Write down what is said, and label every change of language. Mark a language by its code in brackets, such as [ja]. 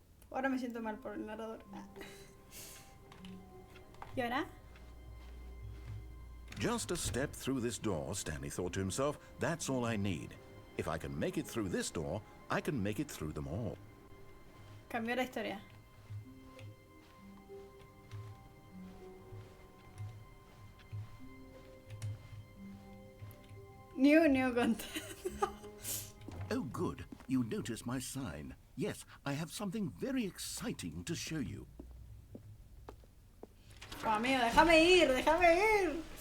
[es] Ahora me siento mal por el narrador. ¿Y ahora? [en] Just a step through this door, Stanley thought to himself, that's all I need. If I can make it through this door, I can make it through them all. [es] Cambió la historia. [en] New content. Oh, good. You notice my sign. Yes, I have something very exciting to show you. [es] Oh, amigo, déjame ir, déjame ir.